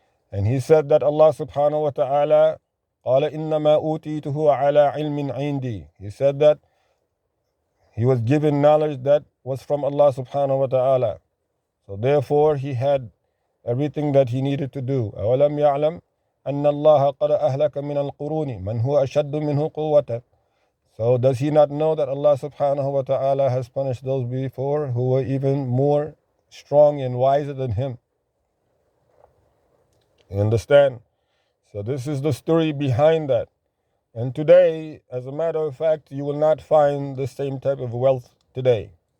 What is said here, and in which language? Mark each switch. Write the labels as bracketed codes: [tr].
[en] And he said that Allah subhanahu wa ta'ala, [ar] قال إنما أوتيته على علم عندي. [en] He said that he was given knowledge that was from Allah subhanahu wa ta'ala. So therefore he had everything that he needed to do. [ar] أولم يعلم أن الله قد أهلك من القرون من هو أشد منه قوة. [en] So does he not know that Allah subhanahu wa ta'ala has punished those before who were even more strong and wiser than him? You understand? So this is the story behind that. And today, as a matter of fact, you will not find the same type of wealth today.